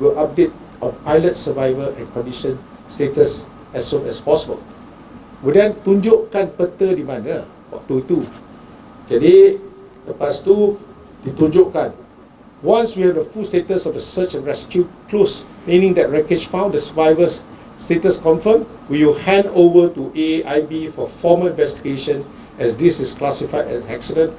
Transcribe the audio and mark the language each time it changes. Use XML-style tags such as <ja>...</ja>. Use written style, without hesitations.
<en>Will update on pilot survivor and condition status as soon as possible.</en> <ms>Kemudian tunjukkan peta di mana waktu itu. Jadi lepas tu ditunjukkan,</ms> <en>once we have the full status of the search and rescue closed, meaning that wreckage found, the survivors status confirmed, we will hand over to AIB for formal investigation, as this is classified as accident.</en>